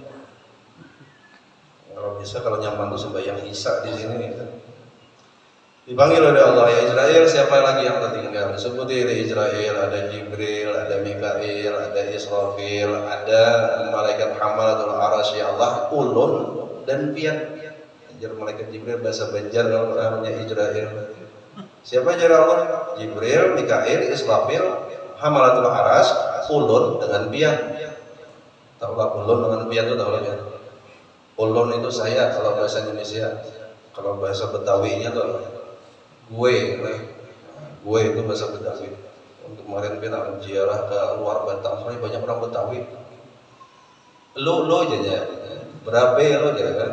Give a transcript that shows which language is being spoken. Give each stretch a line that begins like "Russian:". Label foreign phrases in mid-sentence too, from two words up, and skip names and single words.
Banjar: Kalau bisa kalau nyaman tuh sembahyang Isya di sini.
Indonesian: Dipanggil oleh Allah, ya Israel, siapa lagi yang tertinggal? Seperti dari Israel ada Jibril, ada Mikail, ada Israfil, ada malaikat Hamalatul Arsy, ya Allah,
Banjar: ulun dan pian. Ajar malaikat Jibril bahasa Banjar kalau namanya Israel. Siapa ajar Allah? Jibril, Mikail, Israfil, Hamalatul Arsy, ulun dengan pian. Tahulah ulun dengan pian itu tahu ya.
Indonesian: Ulun itu saya kalau bahasa Indonesia. Kalau bahasa Betawinya tuh gue itu bahasa Betawi. Untuk kemarin kita ziarah ke luar Batam, banyak orang Betawi.
Betawi: Lo aja ya, berapa lo aja kan?